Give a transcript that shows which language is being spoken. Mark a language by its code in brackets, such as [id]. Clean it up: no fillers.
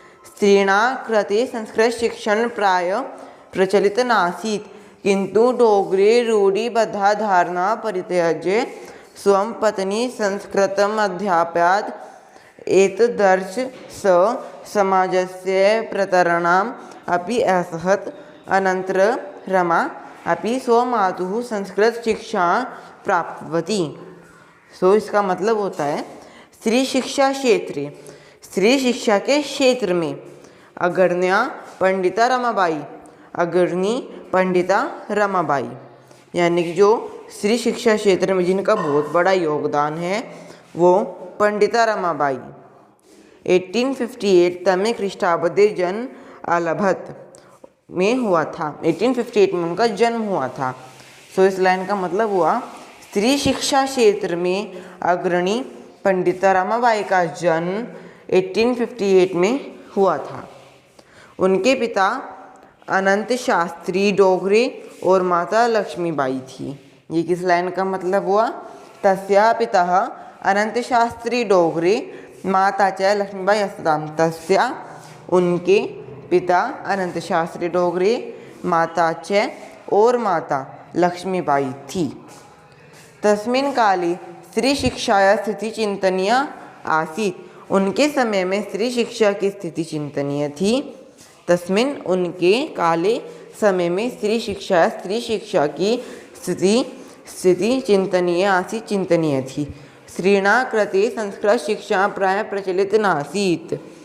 [sa] स्त्रीणां कृते संस्कृतशिक्षणं प्रायः प्रचलितं नासीत्, किन्तु डोगरे रूढिबद्धा धारणा परित्यज्य स्वं पत्नी संस्कृतम् अध्यापयत्. एतदर्थ सः समाजस्य प्रतरणाम् अपि असहत्. अनन्तरं रमा अपि स्वमातुः संस्कृतशिक्षां प्राप्तवती. [hi] सो इसका मतलब होता है स्त्री शिक्षा क्षेत्र, स्त्री शिक्षा के क्षेत्र में अग्रण्या पंडिता रमाबाई, अग्रणी पंडिता रमाबाई, यानी कि जो स्त्री शिक्षा क्षेत्र में जिनका बहुत बड़ा योगदान है वो पंडिता रमाबाई [sa] 1858 तमे ख्रीष्टाब्दे जन्म अलभत [hi] में हुआ था. 1858 में उनका जन्म हुआ था. सो इस लाइन का मतलब हुआ स्त्री शिक्षा क्षेत्र में अग्रणी पंडिता रमाबाई का जन्म 1858 में हुआ था. उनके पिता अनंत शास्त्री डोगरे और माता लक्ष्मीबाई थी. ये किस लाइन का मतलब हुआ? [sa] तस्या पिता अनंत शास्त्री डोगरे, माता च लक्ष्मीबाई आसताम्. तस्या [hi] उनके पिता अनंत शास्त्री डोगरे, [sa] माता च [hi] और माता लक्ष्मीबाई थी. [sa] तस्मिन् काले स्त्री शिक्षायाः स्थिति चिंतनीया आसीत्. [hi] उनके समय में स्त्री शिक्षा की स्थिति चिंतनीय थी. [sa] तस्मिन् [hi] उनके काले समय में स्त्री शिक्षा की स्थिति चिंतनीय [sa] आसीत्, [hi] चिंतनीय थी. [sa] स्त्रीणां कृते संस्कृत शिक्षा प्रायः प्रचलित नासीत्.